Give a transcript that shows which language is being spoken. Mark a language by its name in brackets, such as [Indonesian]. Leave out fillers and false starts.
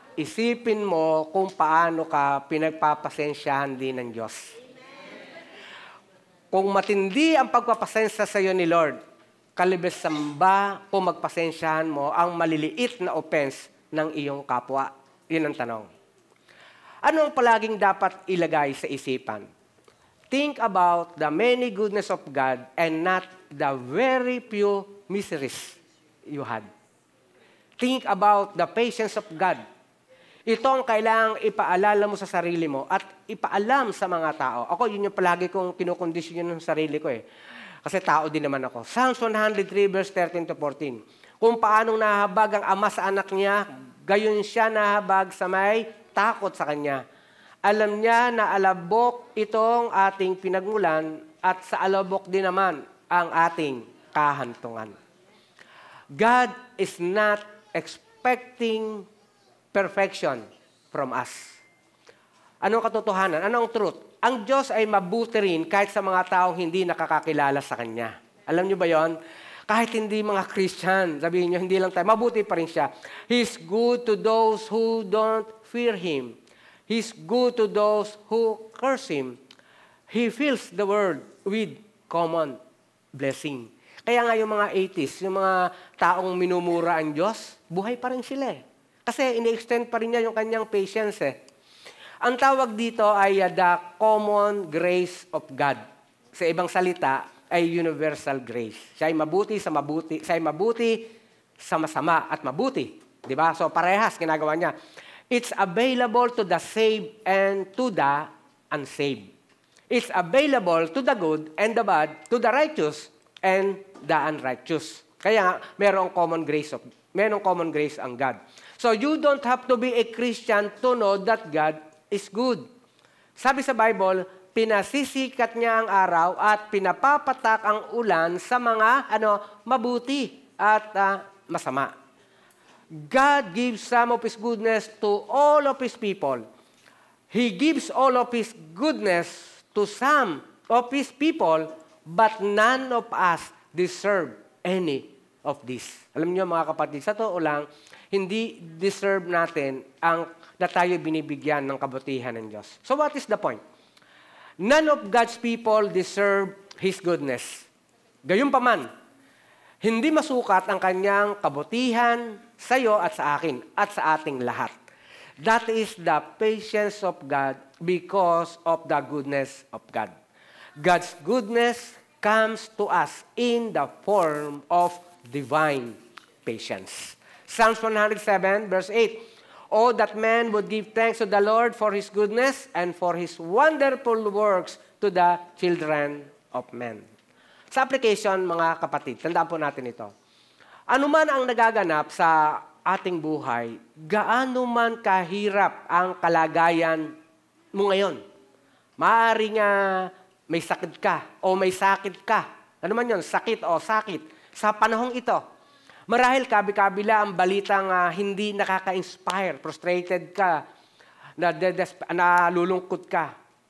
[Filipino] Isipin mo kung paano ka pinagpapasensyahan din ng Diyos. Kung matindi ang pagpapasensya sa iyo ni Lord, kalibes samba kung magpasensyahan mo ang maliliit na offense ng iyong kapwa. Yun ang tanong. Ano ang palaging dapat ilagay sa isipan? [English] Think about the many goodness of God and not the very few miseries you had. Think about the patience of God. [Filipino] Ito ang kailangang ipaalala mo sa sarili mo at ipaalam sa mga tao. Ako, yun yung palagi kong kinukondisyon yun ng sarili ko eh. Kasi tao din naman ako. Psalms 103 verse 13 to 14. Kung paanong nahabag ang ama sa anak niya, gayon siya nahabag sa may takot sa kanya. Alam niya na alabok itong ating pinagmulan at sa alabok din naman ang ating kahantungan. [English] God is not expecting perfection from us. [Filipino] Anong katotohanan? Anong truth? Ang Diyos ay mabuti rin kahit sa mga taong hindi nakakakilala sa Kanya. Alam niyo ba yon? Kahit hindi mga Christian, sabihin niyo, hindi lang tayo, mabuti pa rin siya. [English] He's good to those who don't fear Him. He's good to those who curse Him. He fills the world with common blessing. [Filipino] Kaya nga yung mga atheists, yung mga taong minumura ang Diyos, buhay pa rin sila eh. Kasi ini-extend pa rin niya yung kanyang patience eh. Ang tawag dito ay [English] the common grace of God. [Filipino] Sa ibang salita ay [English] universal grace. [Filipino] Siya ay mabuti sa mabuti, siya ay mabuti sa masama at mabuti. Di ba? So parehas ginagawa niya. [English] It's available to the saved and to the unsaved. It's available to the good and the bad, to the righteous and the unrighteous. [Filipino] Kaya merong common grace ang God. [English] So you don't have to be a Christian to know that God is good. [Filipino] Sabi sa Bible, pinasisikat niya ang araw at pinapapatak ang ulan sa mga mabuti at masama. [English] God gives some of His goodness to all of His people. He gives all of His goodness to some of His people, but none of us deserve any of this. [Filipino] Alam niyo mga kapatid, sa totoo lang, hindi deserve natin na tayo binibigyan ng kabutihan ng Diyos. [English] So what is the point? None of God's people deserve His goodness. [Filipino] Gayunpaman, hindi masukat ang kanyang kabutihan sa iyo at sa akin at sa ating lahat. [English] That is the patience of God because of the goodness of God. God's goodness comes to us in the form of divine patience. Psalms 107, verse 8. Oh, that man would give thanks to the Lord for His goodness and for His wonderful works to the children of men. [Filipino] Sa application, mga kapatid, tandaan po natin ito. Ano man ang nagaganap sa ating buhay, gaano man kahirap ang kalagayan mo ngayon. Maaaring may sakit ka o may sakit ka. Ano man yun, sakit o sakit. Sa panahong ito, marahil kabi-kabila ang balitang hindi nakaka-inspire, frustrated ka, nalulungkot ka.